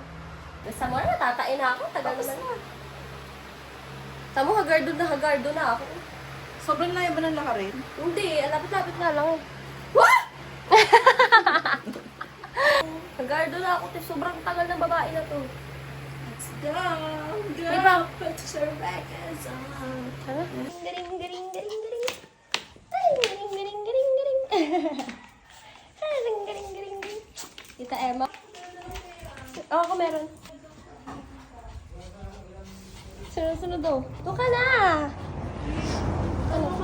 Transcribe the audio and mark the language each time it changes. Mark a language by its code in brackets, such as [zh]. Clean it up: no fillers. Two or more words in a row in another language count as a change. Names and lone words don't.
[tl] Basta mo na, natatain na ako. Tagal naman. Tamo, hagardo na ako. Sobrang layo ba ng lakarin? Hindi, lapit-lapit na lang eh. What? Hagardo na ako. Sobrang tagal ng babae na to. [en] Let's go. Girl. [tl] Di ba? [en] Put your records on. [tl] Ano? Garing. Ay, garing. Garing. Tita Emma. Oo, ako meron. Sunod daw. Ito ka na! Ano?